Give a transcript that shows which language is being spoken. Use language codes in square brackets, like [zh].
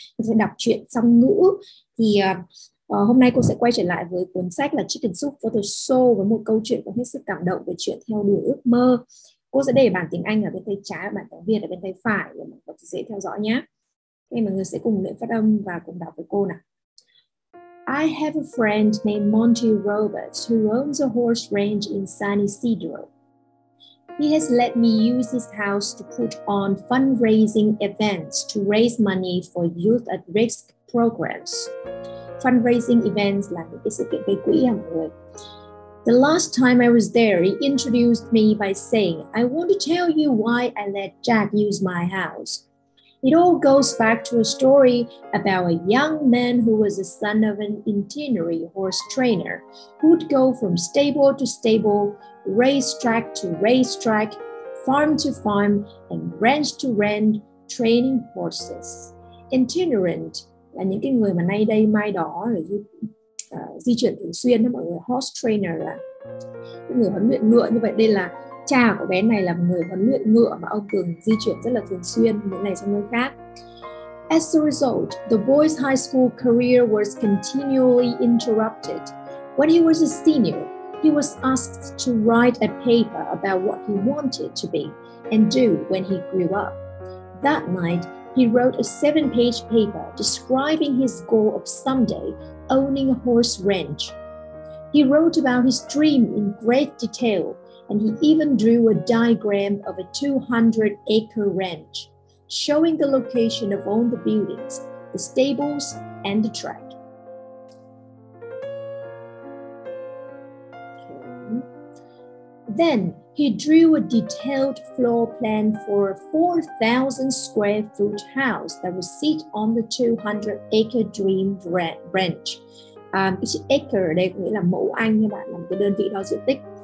[vi] Mình sẽ đọc truyện song ngữ. Thì hôm nay cô sẽ quay trở lại với cuốn sách là Chicken Soup for the Soul với một câu chuyện có hết sức cảm động về chuyện theo đuổi ước mơ. Cô sẽ để bản tiếng Anh ở bên tay trái và bản tiếng Việt ở bên tay phải để mọi người dễ theo dõi nhé. Mọi người sẽ cùng luyện phát âm và cùng đọc với cô nào. [en] I have a friend named Monty Roberts who owns a horse ranch in San Isidro. He has let me use his house to put on fundraising events to raise money for youth at risk programs. [vi] Fundraising events là những cái sự kiện gây quỹ mọi người. [en] The last time I was there, he introduced me by saying, I want to tell you why I let Jack use my house. It all goes back to a story about a young man who was the son of an itinerary horse trainer who would go from stable to stable, racetrack to racetrack, farm to farm, and ranch to ranch, training horses. [vi] Itinerant là những cái người mà nay đây mai đó di chuyển thường xuyên đó mọi người. Horse trainer là những người huấn luyện ngựa. Như vậy đây là cha của bé này là một người huấn luyện ngựa mà ông thường di chuyển rất là thường xuyên nơi này sang nơi khác. [en] As a result, the boy's high school career was continually interrupted. When he was a senior, he was asked to write a paper about what he wanted to be and do when he grew up. That night, he wrote a 7-page paper describing his goal of someday owning a horse ranch. He wrote about his dream in great detail, and he even drew a diagram of a 200-acre ranch, showing the location of all the buildings, the stables, and the track. Okay. Then he drew a detailed floor plan for a 4,000 square foot house that would sit on the 200-acre dream ranch. [vi] Cái chữ acre ở đây có nghĩa là mẫu Anh nha bạn, là một cái đơn vị đo diện tích.